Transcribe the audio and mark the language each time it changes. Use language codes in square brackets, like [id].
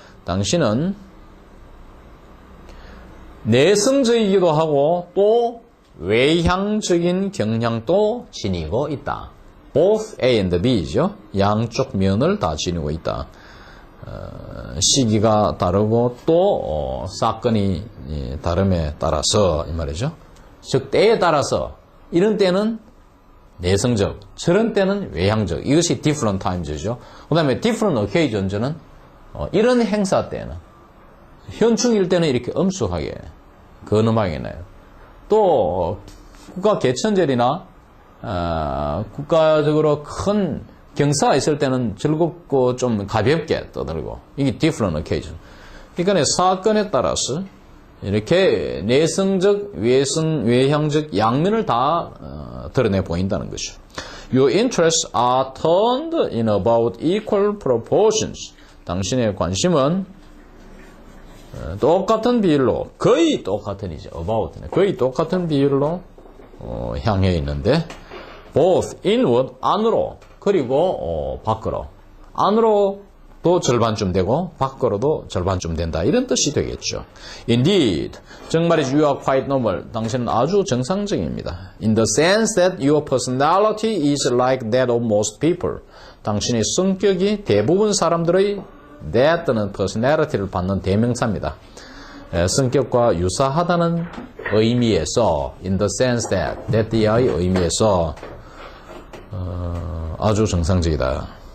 [ko] 당신은 내성적이기도 하고 또 외향적인 경향도 지니고 있다. Both A and B죠. 양쪽 면을 다 지니고 있다. 시기가 다르고 또 사건이 다름에 따라서 이 말이죠. 즉 때에 따라서 이런 때는 내성적, 저런 때는 외향적. 이것이 different times죠. 그 다음에 different occasion은 이런 행사 때는 현충일 때는 이렇게 엄숙하게 근엄하게 나요. 또 국가 개천절이나 국가적으로 큰 경사가 있을 때는 즐겁고 좀 가볍게 떠들고 이게 different occasion. 그러니까 사건에 따라서 이렇게 내성적, 외향적 양면을 다 드러내 보인다는 거죠. [en] Your interests are turned in about equal proportions. [ko] 당신의 관심은 똑같은 비율로, 거의 똑같은이죠. about, 거의 똑같은 비율로 향해 있는데 both inward, 안으로, 그리고 밖으로. 안으로도 절반쯤 되고 밖으로도 절반쯤 된다. 이런 뜻이 되겠죠. [en] Indeed, [ko] 정말이지 [en] you are quite normal. [ko] 당신은 아주 정상적입니다. [en] In the sense that your personality is like that of most people. [ko] 당신의 성격이 대부분 사람들의 that 또는 personality를 받는 대명사입니다. 성격과 유사하다는 의미에서 in the sense that의 의미에서 아주 정상적이다.